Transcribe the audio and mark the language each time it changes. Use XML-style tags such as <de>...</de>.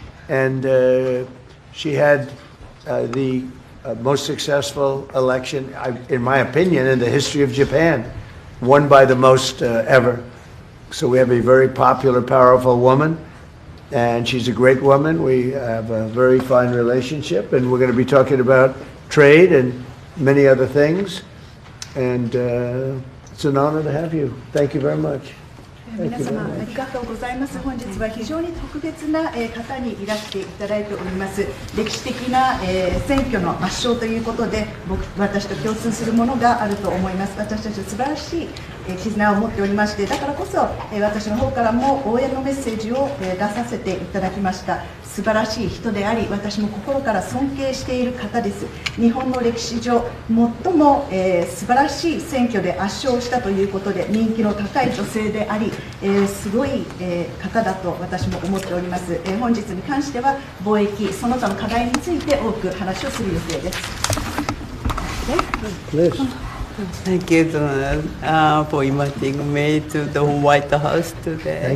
<en>And she had the most successful election, in my opinion, in the history of Japan, won by the most ever. So we have a very popular, powerful woman, and she's a great woman. We have a very fine relationship, and we're going to be talking about trade and many other things. And it's an honor to have you. Thank you very much.</en> <ja>皆様ありがとうございます。本日は非常に特別な方にいらしていただいております。歴史的な選挙の圧勝ということで、私と共通するものがあると思います。私たちは素晴らしい絆を持っておりまして、だからこそ私の方からも応援のメッセージを出させていただきました。素晴らしい人であり、私も心から尊敬している方です。日本の歴史上最も素晴らしい選挙で圧勝したということで、人気の高い女性であり、すごい方だと私も思っております。本日に関しては貿易その他の課題について多く話をする予定です。</ja> <en>Thank you, for inviting me to the White House today.</en>